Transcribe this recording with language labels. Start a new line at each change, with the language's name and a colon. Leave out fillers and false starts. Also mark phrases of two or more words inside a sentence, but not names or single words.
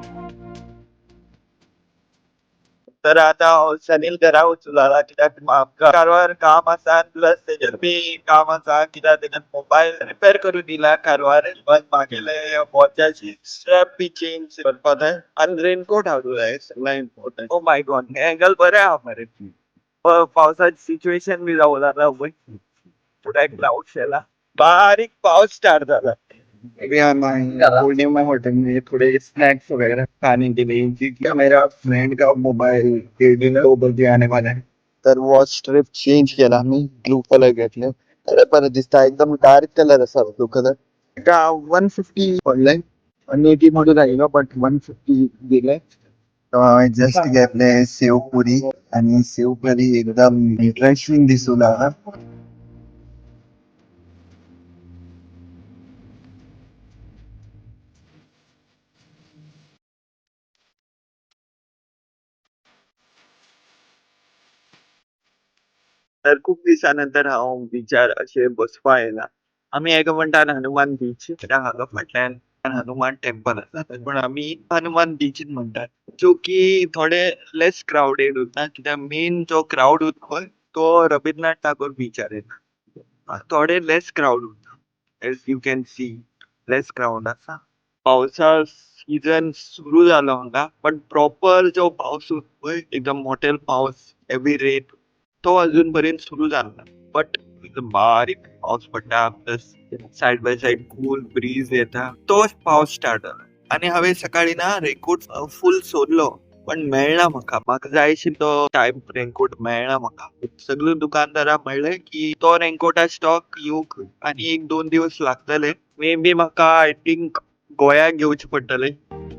Konkani: तर आता हांव सनील घरा वचूंक लागला कित्याक म्हाका कारवार काम आसा प्लस तेजेर बी काम आसा कित्याक तेजन
English: mobile repair
Konkani: करून दिला कारवार. पण म्हागेले वॉचाची स्ट्रॅप बी चेंज करपा जाय आनी रेनकोट हाडूंक जाय सगळ्यान इम्पॉर्टंट.
English: oh my god
Konkani: हे एंगल बरे आहा मरे. पावसाची सिच्युएशन बी जावं लागला पळय. फुडें क्लाउड शेला बारीक पावस स्टार्ट जाला.
Hindi: अभी
English: holding my hotel
Hindi: में थोड़े स्नैक्स वगैरह खाने के लिए क्योंकि मेरा फ्रेंड का मोबाइल 2 बजे आने वाला है.
Marathi: तर
English: watch strip change
Marathi: केला मी,
English: blue colour
Marathi: घेतले. अरे बरं दिसता, एकदम
English: dark colour
Marathi: असा
English: blue colour.
Marathi: का 150 पडलंय. 180 मधून राहिलो बट 150 दिलंय. जस्ट घेतले सेव पुरी आणि सेव पुरी एकदम इंटरेस्टिंग दिसू लागला.
Konkani: तर खूप दिवसानंतर हांव बिचार अशें बसपा येयला. आमी हेका म्हणटात हनुमान बीच. कित्याक हांगा फाटल्यान हनुमान टेम्पल आसा पण आमी हनुमान बीच म्हणटात. जो की थोडे
English: less crowded
Konkani: उरता कित्याक मेन जो क्राउड उरता पळय तो रबीन्द्रनाथ टागोर बीचार येता. थोडे
English: less crowd
Konkani: उरता.
English: as you can see less crowd
Konkani: आसा. पावसा सीजन सुरू जालो हांगा पण प्रॉपर जो पावस उरता पळय एकदम मोठेल पावस
English: heavy rain
Konkani: तो अजून पर्यंत सुरू जाला ना. बट बारीक पाऊस पडटा
English: plus side by side cool breeze
Konkani: येता तोच पाऊस स्टार्ट जाला. आणि हांवें सकाळी ना रेनकोट फुल सोदलो पण मेळना म्हाका. म्हाका जाय आशिल्लो टायप रेनकोट मेळना म्हाका. सगळे दुकानदारांक म्हणलें की तो रेनकोटा स्टॉक येवंक आनी 1-2 दिवस लागतले.
English: may be
Konkani: म्हाका
English: I think
Konkani: गोंयाक येवचें पडटलें